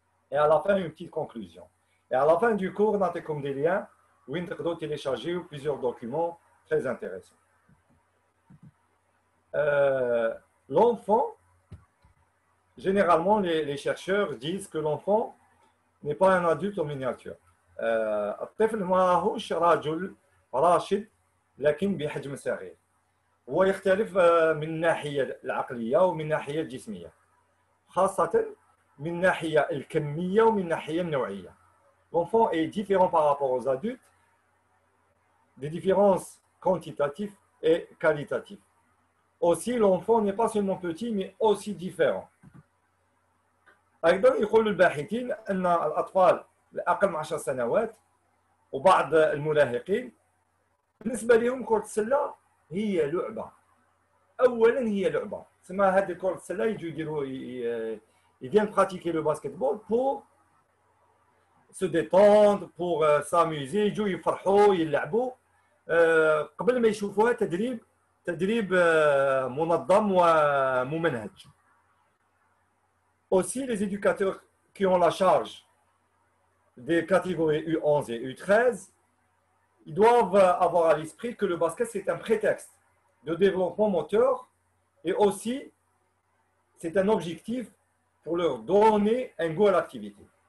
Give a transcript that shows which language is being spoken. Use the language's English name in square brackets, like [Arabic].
[French] Et à la fin, une petite conclusion. Et à la fin du cours, on a comme des liens où on peut télécharger plusieurs documents très intéressants. L'enfant, généralement, les chercheurs disent que l'enfant n'est pas un adulte en miniature. [Arabic] الطفل ما هوش رجل راشد لكن بحجم صغير. هو يختلف من الناحية العقلية ومن الناحية الجسمية. خاصة من الناحية الكمية ومن الناحية النوعية. [French] l'enfant est différent par rapport aux adultes, des différences quantitatives et qualitatives. Aussi, l'enfant n'est pas seulement petit, mais aussi différent. [Arabic] أيضا يقول الباحثين أن الأطفال الأقل من 10 سنوات وبعض المراهقين بالنسبة لهم كرة السلة هي لعبة. أولا هي لعبة. تسمى هذه كرة السلة يجوا يديروا [French] ils viennent pratiquer le basketball pour se détendre, pour s'amuser, [Arabic] يجوا يفرحوا يلعبوا قبل ما يشوفوها تدريب منظم وممنهج. [French] Aussi, les éducateurs qui ont la charge des catégories U11 et U13, ils doivent avoir à l'esprit que le basket, c'est un prétexte de développement moteur et aussi, c'est un objectif pour leur donner un goût à l'activité.